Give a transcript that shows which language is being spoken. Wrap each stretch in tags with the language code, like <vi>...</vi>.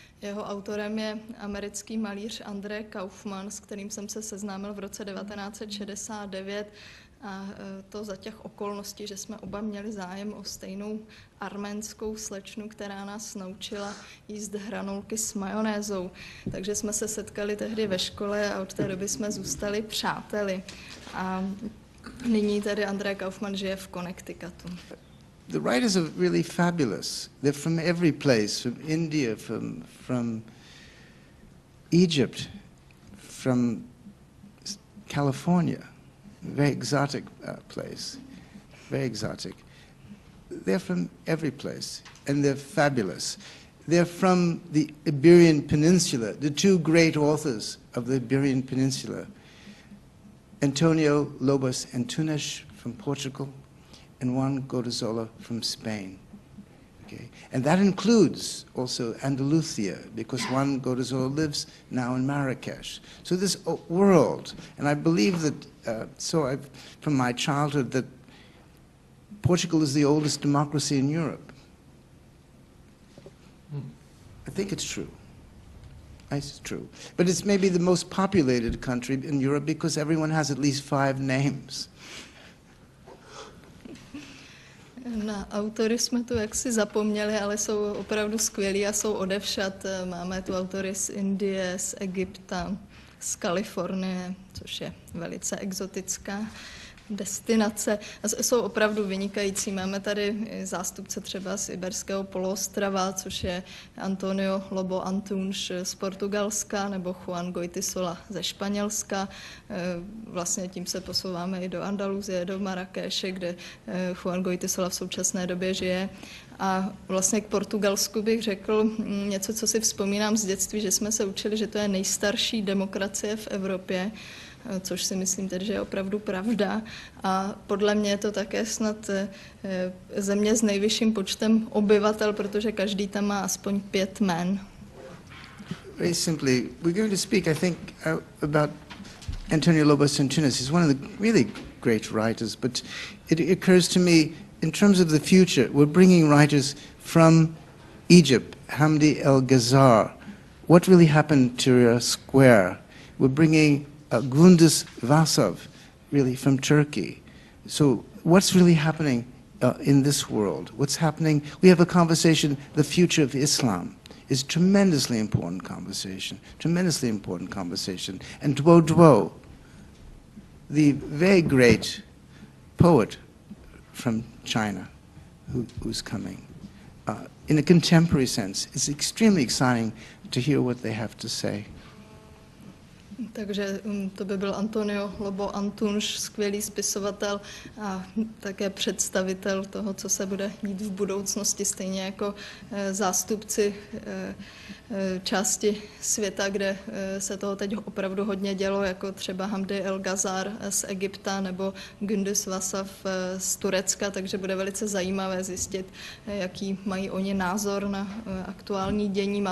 <cs>Jeho autorem je americký malíř Andrei Kaufman, s kterým jsem se seznámil v roce 1969 a to za těch okolností, že jsme oba měli zájem o stejnou arménskou slečnu, která nás naučila jíst hranolky s majonézou. Takže jsme se setkali tehdy ve škole a od té doby jsme zůstali přáteli. A nyní tady Andrei Kaufman žije v Connecticutu.</cs> <en>The writers are really fabulous. They're from every place, from India, from Egypt, from California, very exotic place, very exotic. They're from every place, and they're fabulous. they're from the Iberian Peninsula, the two great authors of the Iberian Peninsula, Antonio Lobos Antunes from Portugal and Juan Godazola from Spain. Okay? And that includes also Andalusia, because Juan Godazola lives now in Marrakesh. So this world, and I believe that, from my childhood, that Portugal is the oldest democracy in Europe. I think it's true. It's true. But it's maybe the most populated country in Europe because everyone has at least 5 names.</en> <cs>Na autory jsme tu jaksi zapomněli, ale jsou opravdu skvělí a jsou odevšad. Máme tu autory z Indie, z Egypta, z Kalifornie, což je velice exotická destinace. Jsou opravdu vynikající. Máme tady zástupce třeba z Iberského poloostrova, což je Antonio Lobo Antunes z Portugalska nebo Juan Goytisolo ze Španělska. Vlastně tím se posouváme i do Andaluzie, do Marrakeše, kde Juan Goytisolo v současné době žije. A vlastně k Portugalsku bych řekl něco, co si vzpomínám z dětství, že jsme se učili, že to je nejstarší demokracie v Evropě, což si myslím tedy, že je opravdu pravda. A podle mě je to také snad země s nejvyšším počtem obyvatel, protože každý tam má aspoň 5 jmen.</cs> <en>Very simply, we're going to speak, I think, about Antonio Lobos Antunes. He's one of the really great writers, but it occurs to me, in terms of the future, we're bringing writers from Egypt, Hamdi El-Ghazar. What really happened to Tahrir Square? We're bringing Gündüz Vasaf, really from Turkey. So what's really happening in this world? What's happening? We have a conversation, the future of Islam is a tremendously important conversation, And Duo Duo, the very great poet from China who's coming, in a contemporary sense, it's extremely exciting to hear what they have to say.</en> <cs>Takže to by byl Antonio Lobo Antunes, skvělý spisovatel a také představitel toho, co se bude dít v budoucnosti, stejně jako zástupci části světa, kde se toho teď opravdu hodně dělo, jako třeba Hamdi El-Ghazar z Egypta nebo Gündüz Vasaf z Turecka, takže bude velice zajímavé zjistit, jaký mají oni názor na aktuální dění.</cs>